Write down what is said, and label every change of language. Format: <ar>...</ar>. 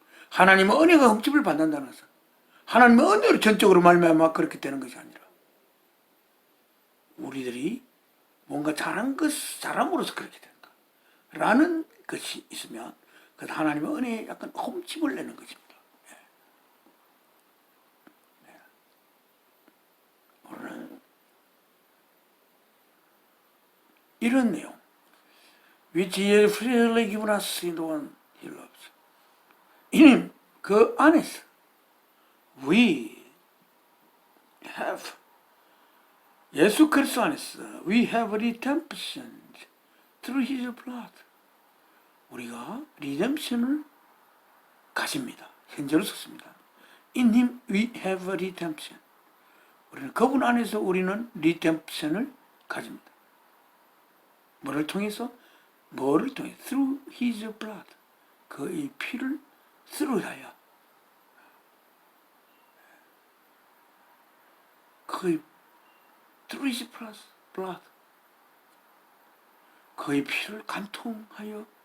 <ko>하나님의 은혜가 흠집을 받는다는 것은 하나님의 은혜로 전적으로 말미암아 그렇게 되는 것이 아니라 우리들이 뭔가 잘함으로써 그렇게 된다 라는 것이 있으면 그 하나님의 은혜에 약간 흠집을 내는 것입니다. 오늘은 이런 내용</ko> <en>which he has freely given us in the one he loves.</en> <ko>이는 그 안에서</ko> <en>we have</en> <ko>예수 그리스도 안에서</ko> <en>we have redemption through his blood.</en> <ko>우리가 리뎀션을 가집니다. 현재로 썼습니다.</ko> <en>In him we have redemption.</en> <ko>우리는 그분 안에서 우리는 리뎀션을 가집니다. 뭐를 통해서?</ko> <en>Through his blood.</en> <ko>그의 피를 through하여 그의</ko> <en>through his blood</en> <ko>그의 피를 간통하여</ko>